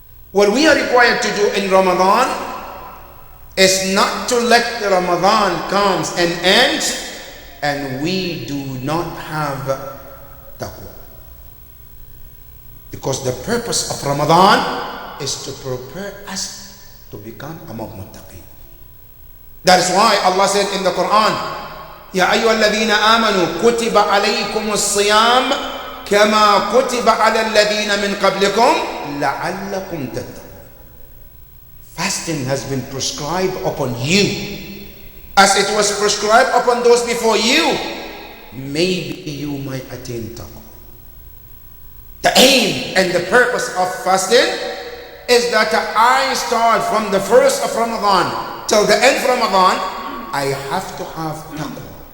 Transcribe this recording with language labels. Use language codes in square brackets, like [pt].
[en] What we are required to do in Ramadan is not to let the Ramadan comes and ends and we do not have taqwa. Because the purpose of Ramadan is to prepare us to become among muttaqin. That is why Allah said in the Quran, [ar] يا أيها الذين آمنوا كتب عليكم الصيام كما كتب على الذين من قبلكم لعلكم تتقون. [en] Fasting has been prescribed upon you as it was prescribed upon those before you. Maybe you might attain taqwa. The aim and the purpose of fasting is that I start from the first of Ramadan till the end of Ramadan, I have to have taqwa.